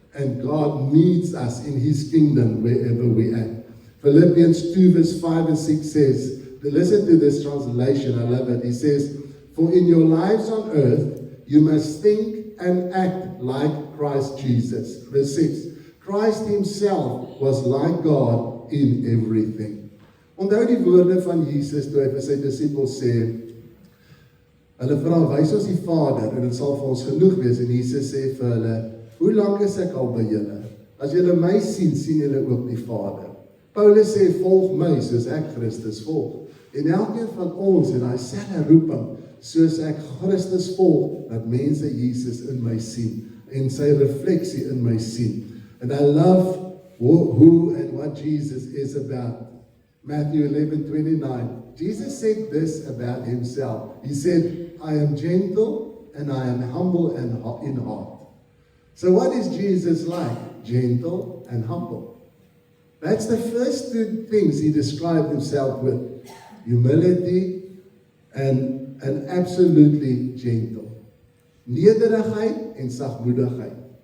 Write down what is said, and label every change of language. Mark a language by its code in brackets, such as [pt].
[en] And God needs us in His kingdom wherever we are. Philippians 2 verse 5 and 6 says, listen to this translation, I love it. He says, for in your lives on earth, you must think and act like Christ Jesus. Verse 6, Christ himself was like God in everything. [af] Onthou die woorde van Jesus toe hy vir sy disippels sê, hulle vra, wys ons die Vader en dit sal vir ons genoeg wees. En Jesus sê vir hulle, hoe lang is ek al by julle? As julle my sien, sien julle ook die Vader. Paulus sê, volg my soos ek Christus volg. En elkeen van ons en hy selfe roeping, soos ek Christus volg, dat mense Jesus in my sien en sy refleksie in my sien. [en] And I love who and what Jesus is about. Matthew 11:29. Jesus said this about himself. He said, I am gentle and I am humble and in heart. So what is Jesus like? Gentle and humble. That's the first two things he described himself with. Humility and absolutely gentle. [af] Nederigheid en sagmoedigheid.